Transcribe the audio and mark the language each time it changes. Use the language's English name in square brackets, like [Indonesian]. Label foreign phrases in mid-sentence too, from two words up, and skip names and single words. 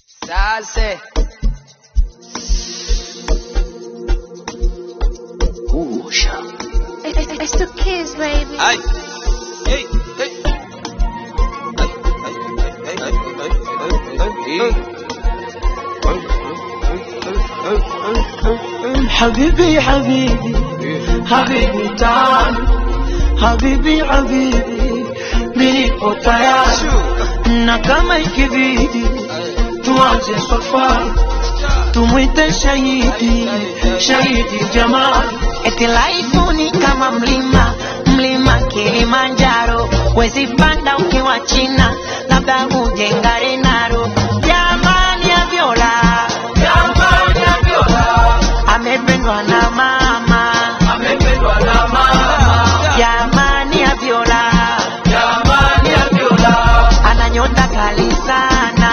[English] Sase. It's the kids, baby. Ay. Hey, hey. [Arabic] حبيبي حبيبي حبيبي تعال حبيبي حبيبي [Swahili] nilipo tayari na kama ikibidi tuanze safari tumwite shahidi shahidi jamaa eti life ni kama mlima mlima Kilimanjaro wezi panda ukiwa China labda ujenga Renaro jamani ya Viola amependwa na mama jamani ya Viola ananyota kali sana